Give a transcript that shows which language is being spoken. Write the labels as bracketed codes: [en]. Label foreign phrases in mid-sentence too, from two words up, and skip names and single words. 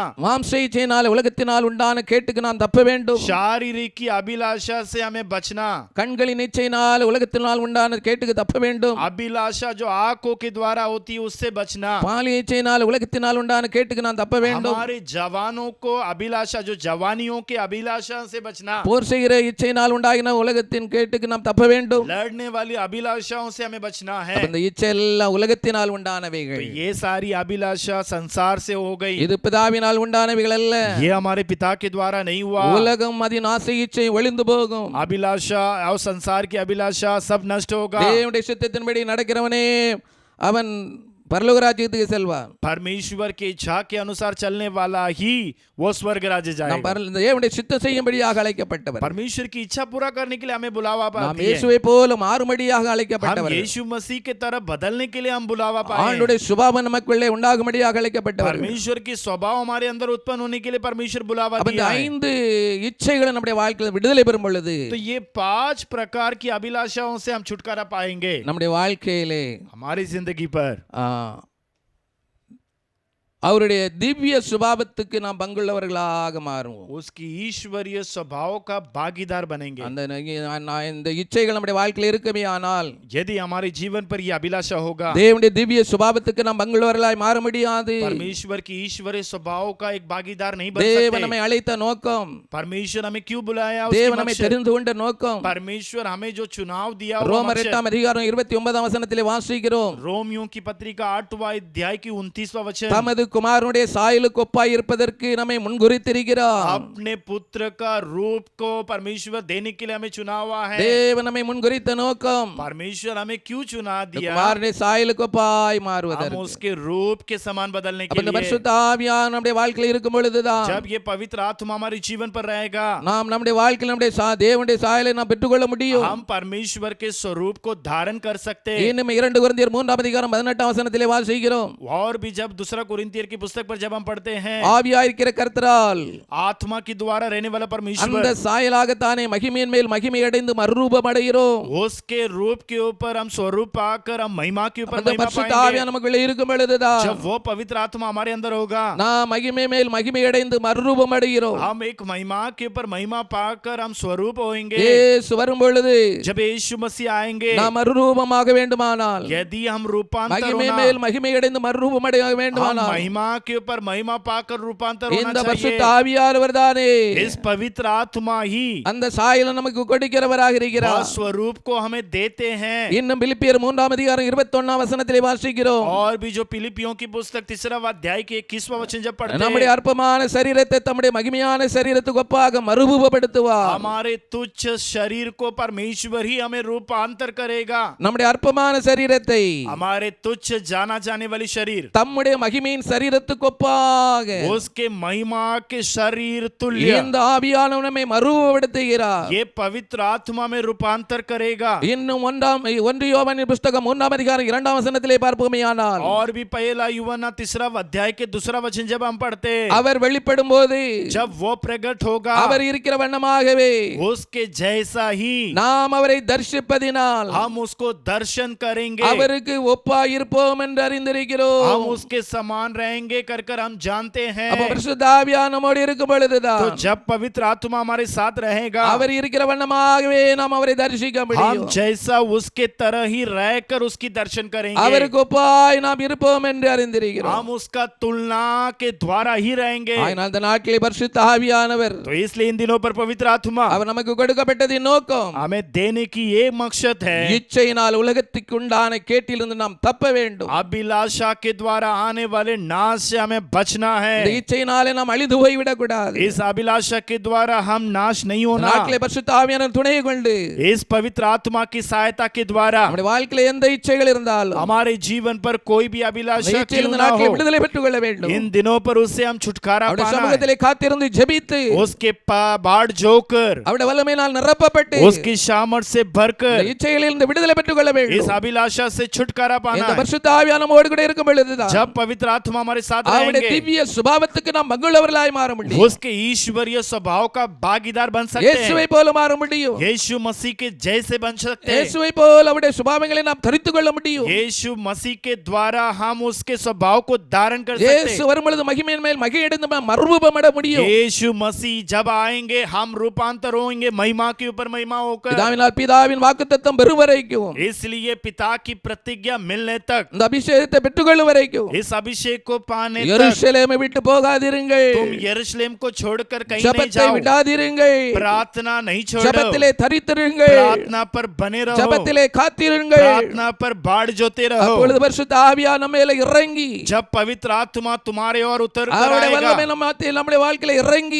[ta] மாம்ச இச்சையினாலே உலகத்தினால் உண்டான கேட்டுக்கு நான் தப்ப வேண்டும். [hi] शारीरिक की अभिलाषा से हमें बचना, [ta] கண்களின் இச்சையினால் உலகத்தினால் உண்டான கேட்டுக்கு தப்ப வேண்டும். [hi] अभिलाषा जो आंखों के द्वारा होती है उससे बचना, [ta] பாலிய இச்சையினால் உலகத்தினால் உண்டான கேட்டுக்கு நான் தப்ப வேண்டும். [hi] हमारे जवानों को अभिलाषा जो जवानियों के अभिलाषा से बचना, [ta] போர் செய்கிற இச்சையினால் உண்டாகின உலகத்தின் கேட்டுக்கு நாம் தப்ப வேண்டும். [hi] लड़ने वाली अभिलाषाओं से हमें बचना है। [ta] அப்ப இந்த இச்சை எல்லாம் உலகத்தினால் [hi] तो [ta] உண்டானவைகள். [hi] ये सारी अभिलाषा संसार से हो गई, [ta] இது பிதாவினால் உண்டானவைகள் அல்ல. [hi] ये हमारे पिता के द्वारा नहीं हुआ। [ta] உலகம் அதின் ஆசை இச்சை ஒளிந்து போகும். [hi] अभिलाषा और संसार की अभिलाषा सब नष्ट होगा। [ta] தேவனுடைய சித்தத்தின்படி நடக்கிறவனே அவன் பரலோக ராஜ்யத்துக்கு செல்வான். [hi] परमेश्वर की इच्छा के अनुसार चलने वाला ही वो स्वर्ग राज्य [ta] நாம் [hi] जाएगा। [ta] தேவனுடைய சித்தம் செய்யும்படியாக அழைக்கப்பட்டவர். [hi] परमेश्वर की इच्छा पूरा करने के लिए हमें बुलावा [ta] நாம் [hi] पाते हैं। [ta] இயேசுவை போல மாறும்படியாக [hi] हम [ta] அழைக்கப்பட்டவர். [hi] यीशु मसीह के तरफ बदलने के लिए हम बुलावा पाए हैं। [ta] ஆண்டுடைய சுபாவம் நமக்குள்ளே உண்டாகும்படியாக அழைக்கப்பட்டவர். [hi] परमेश्वर की स्वभाव हमारे अंदर उत्पन्न होने के लिए परमेश्वर बुलावा [ta] அப்ப இந்த [hi] दिया है। [ta] 5 இச்சைகளை நம்முடைய வாழ்க்கையில் விடுதலை பெறும் பொழுது [hi] तो ये 5 प्रकार की अभिलाषाओं से हम छुटकारा पाएंगे [ta] நம்முடைய வாழ்க்கையிலே [hi] हमारी जिंदगी पर। [ta] அவருடைய திவ்ய சுபாவத்துக்கு நாம் பங்குள்ளவர்களாக மாறுவோம். [hi] उसकी ईश्वरीय स्वभाव का भागीदार बनेंगे। [ta] இந்த இச்சைகள் நம்முடைய வாழ்க்கையில் இருக்குமே ஆனால் [hi] यदि हमारे जीवन पर यह अभिलाषा होगा, [ta] தேவனுடைய திவ்ய சுபாவத்துக்கு நாம் பங்குள்ளவர்களாய் மாற முடியாது. [hi] परमेश्वर की ईश्वरीय स्वभाव का एक भागीदार नहीं बन [ta] தேவன் [hi] सकते। [ta] நம்மை அழைத்த நோக்கம், [hi] परमेश्वर हमें क्यों बुलाया, उसकी [ta] தேவன் நம்மை [hi] मकसद। [ta] தெரிந்து கொண்ட நோக்கம் [hi] परमेश्वर हमें जो चुनाव दिया वो [ta] ரோமர் [hi] मकसद। [ta] 8 அதிகாரம் 29 வசனத்திலே வாசிக்கிறோம். [hi] रोमियों की पत्रिका 8वां अध्याय की 29वां वचन, [ta] தமது குமாரனுடைய சாயலுக்கு ஒப்பாய் இருப்பதற்கு நம்மை முன்குறித்திருக்கிறார். [hi] अपने पुत्र का रूप को परमेश्वर देने के लिए हमें चुना हुआ है। [ta] தேவன் நம்மை முன்குறித்த நோக்கம் [hi] परमेश्वर हमें क्यों चुना दिया, [ta] குமாரனுடைய சாயலுக்கு ஒப்பாய் [hi] हम [ta] மாறுவதற்கு. [hi] उसके रूप के समान बदलने [ta] அப்ப [hi] के [ta] இந்த [hi] लिए। [ta] பரிசுத்த ஆவியானவர் நம்முடைய வாழ்க்கையில் இருக்கும் பொழுதுதான் [hi] जब ये पवित्र आत्मा हमारे जीवन पर रहेगा, [ta] நாம் நம்முடைய வாழ்க்கையில் நம்முடைய தேவனுடைய சாயலை நாம் பெற்றுக்கொள்ள முடியும். [hi] हम परमेश्वर के स्वरूप को धारण कर सकते हैं। [ta] இன்னும் 2 கொரிந்தியர் 3 அதிகாரம் 18 வசனத்திலே வாசிக்கிறோம். [hi] और भी जब दूसरा कुरिन्थियर की पुस्तक पर जब हम पढ़ते हैं, [ta] ஆவியாயிருக்கிற கர்த்தரால் [hi] आत्मा के द्वारा रहने वाला [ta] அந்த [hi] परमेश्वर, [ta] சாயலாகத்தானே மகிமையின் மேல் மகிமை அடைந்து மறுரூபம் அடைகிறோம். [hi] उसके रूप के ऊपर हम स्वरूप पाकर हम महिमा के ऊपर [ta] அந்த [hi] महिमा [ta] பரிசுத்த [hi] पाएंगे। [ta] ஆவியானவர் நமக்குள்ளே இருக்கும் பொழுதுதான் [hi] जब वो पवित्र आत्मा हमारे अंदर होगा, [ta] நாம் மகிமை மேல் மகிமை அடைந்து மறுரூபம் அடைகிறோம். [hi] हम एक महिमा के ऊपर महिमा पाकर हम स्वरूप होंगे। [ta] இயேசு வரும் பொழுது [hi] जब यीशु मसीह आएंगे, [ta] நாம் மறுரூபமாக வேண்டுமானால் [hi] यदि हम रूपांतर [ta] மகிமை [hi] होना, [ta] மேல் மகிமை அடைந்து மறுரூபம் அடைய [hi] हम [ta] வேண்டுமானால் [hi] महिमा के ऊपर महिमा पाकर रूपांतर होना [ta] இந்த பரிசுத்த [hi] चाहिए। [ta] ஆவியானவர் தானே [hi] इस पवित्र आत्मा ही [ta] அந்த சாயலை நமக்கு கொடுக்கிறவராக [hi] वह [ta] இருக்கிறார். [hi] स्वरूप को हमें देते हैं। [ta] இன்னும் பிலிப்பியர் 3 அதிகாரம் 21 வசனத்திலே வாசிக்கிறோம். [hi] और भी जो फिलिपियों की पुस्तक 3 अध्याय के 21वां वचन जब पढ़ते [ta] நம்முடைய [hi] हैं, [ta] அற்பமான சரீரத்தை தம்முடைய மகிமையான சரீரத்துக்கு ஒப்பாக மறுரூபப்படுத்துவார். [hi] हमारे तुच्छ शरीर को परमेश्वर ही हमें रूपांतर करेगा। [ta] நம்முடைய அற்பமான சரீரத்தை [hi] हमारे तुच्छ जाना जाने वाली शरीर [ta] தம்முடைய மகிமையின் சரீரத்துக்கு ஒப்பாக [hi] उसके महिमा के शरीर तुल्य [ta] இந்த ஆவியானவர் நம்மை மறுரூபப்படுத்துகிறார். [hi] ये पवित्र आत्मा में रूपांतर करेगा। [ta] இன்னும் 1 யோவானின் புத்தகம் 3 அதிகாரம் 2 வசனத்திலே பார்ப்போமேயானால், [hi] और भी पहला यूहन्ना 3 अध्याय के 2 वचन जब हम पढ़ते, [ta] அவர் வெளிப்படும்போது [hi] जब वो प्रकट होगा [ta] அவர் இருக்கிற வண்ணமாகவே [hi] उसके जैसा ही [ta] நாம் அவரை தரிசிப்பதினால் [hi] हम उसको दर्शन करेंगे, [ta] அவருக்கு ஒப்பாய் இருப்போம் என்று அறிந்திருக்கிறோம். [hi] हम उसके समान रहेंगे कर कर हम जानते हैं। [ta] அப்ப பரிசுத்த ஆவியானவர் நம்மோடு இருக்கும் பொழுதுதான் [hi] तो जब पवित्र आत्मा हमारे साथ रहेगा, [ta] அவர் இருக்கிற வண்ணமாகவே நாம் அவரை தரிசிக்க [hi] हम [ta] முடியும். [hi] जैसा उसके तरह ही रहकर उसकी दर्शन करेंगे, [ta] அவருக்கு ஒப்பாய் நாம் இருப்போம் என்று அறிந்திருக்கிறோம். [hi] हम उसका तुलना के द्वारा ही रहेंगे। [ta] ஆனால் இந்த நாட்களில் பரிசுத்த ஆவியானவர் [hi] तो इसलिए इन दिनों पर पवित्र आत्मा [ta] அவர் நமக்கு கொடுக்கப்பட்டதின் நோக்கம் [hi] हमें देने की ये मकसद है, [ta] இச்சையினால் உலகத்துக்கு உண்டான கேட்டிலிருந்து நாம் தப்ப வேண்டும். [hi] अभिलाषा के द्वारा आने वाले नाश से हमें बचना [ta] இந்த [hi] है। [ta] இச்சையினாலே நாம் அழிந்து போய்விடக் கூடாது. [hi] इस अभिलाषा के द्वारा हम नाश नहीं [ta] இந்த [hi] होना, [ta] நாட்களில் பரிசுத்த ஆவியானவர் துணை கொண்டு [hi] इस पवित्र आत्मा की सहायता के द्वारा [ta] நம்முடைய வாழ்க்கையில எந்த இச்சைகள் இருந்தாலும் [hi] हमारे जीवन पर कोई भी [ta] அந்த [hi] अभिलाषा क्यों [ta] இச்சையிலிருந்து [hi] ना [ta] நாட்களில் [hi] हो, [ta] விடுதலை பெற்றுக் கொள்ள வேண்டும். [hi] इन दिनों पर उससे हम छुटकारा [ta] அவருடைய [hi] पाना है। [ta] சமூகத்திலே காத்திருந்து ஜெபித்து [hi] उसके बाढ़ जोकर, [ta] அவருடைய வல்லமையினால் நிரப்பப்பட்டு [hi] उसकी सामर्थ से भरकर [ta] இந்த இச்சைகளிலிருந்து விடுதலை பெற்றுக் கொள்ள [hi] इस [ta] வேண்டும். [hi] अभिलाषा से छुटकारा पाना [ta] இந்த [hi] है। [ta] பரிசுத்த ஆவியானவர் நம்மோடு கூட இருக்கும் பொழுதுதான் [hi] जब पवित्र आत्मा हमारे साथ [ta] அவருடைய [hi] रहेंगे, [ta] திவ்ய சுபாவத்துக்கு நாம் பங்குள்ளவர்களாய் மாற முடியும். [hi] उसके ईश्वरीय स्वभाव का भागीदार बन सकते [ta] இயேசுவை [hi] हैं, [ta] போல மாற முடியும். [hi] यीशु मसीह के जैसे बन सकते हैं, [ta] இயேசுவை போல அவருடைய சுபாவங்களை நாம் தரித்துக் கொள்ள முடியும். [hi] यीशु मसीह के द्वारा हम उसके स्वभाव को धारण कर सकते [ta] இயேசு [hi] हैं। [ta] வரும் பொழுது மகிமையின் மேல் மகிழ்ந்து மறுரூபமட முடியும். [hi] यीशु मसीह जब आएंगे हम रूपांतर होंगे महिमा के ऊपर महिमा होकर। [ta] பிதாவினால் பிதாவின் வாக்குத்தத்தம் பெறும் வரைக்கும், [hi] इसलिए पिता की प्रतिज्ञा मिलने तक, [ta] இந்த அபிஷேகத்தை பெற்றுக்கொள்ளும் வரைக்கும் [hi] इस अभिषेक को पाने तक [ta] எருசலேமை விட்டு போகாதிருங்கள். [hi] तुम यरूशलेम को छोड़कर कहीं नहीं [ta] ஜெபத்தை [hi] जाओ, [ta] விடாதிருங்கள். [hi] प्रार्थना नहीं छोड़ो, [ta] ஜெபத்திலே தரித்திருங்கள். [hi] प्रार्थना पर बने रहो, [ta] ஜெபத்திலே காத்திருங்கள். [hi] प्रार्थना पर बाढ़ जोते रहो। [ta] அப்பொழுது பரிசுத்த ஆவியானவர் நம்ம மேல இறங்கி [hi] जब पवित्र आत्मा तुम्हारे और उतर कर [ta] அவருடைய [hi] आएगा, [ta] வல்லமை நம்முடைய வாழ்க்கையில இறங்கி